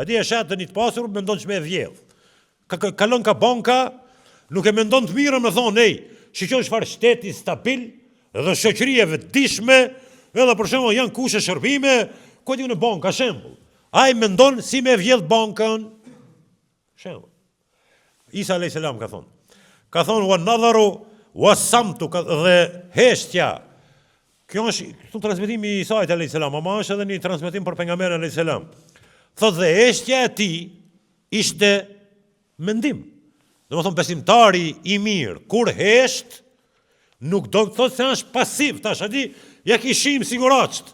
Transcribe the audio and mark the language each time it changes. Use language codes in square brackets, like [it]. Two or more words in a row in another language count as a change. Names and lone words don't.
[sq] Adi e shatë dhe një të pasur, mendon që me e vjedh. Kalon ka banka, nuk e mendon të mirë me thonë, shikon çfarë shteti stabil, dhe shoqëri e vetëdijshme, edhe për shembull janë kushe shërbime, ku di në bankë, ka shembull. Ai mendon si me vjedh bankën. Shembull. Isa [ar] عليه السلام [sq] ka thonë [ar] والنظر والصمت [sq] dhe heshtja. Kjo është këtu transmetimi i Isait [ar] عليه السلام, [sq] ama është edhe një transmetim për pejgamberin [ar] عليه السلام. [sq] Thotë dhe heshtja e tij ishte mendim. Domethënë besimtari i mirë, kur hesht, nuk do të thotë se është pasiv, tash a di, ja kishim siguraçt.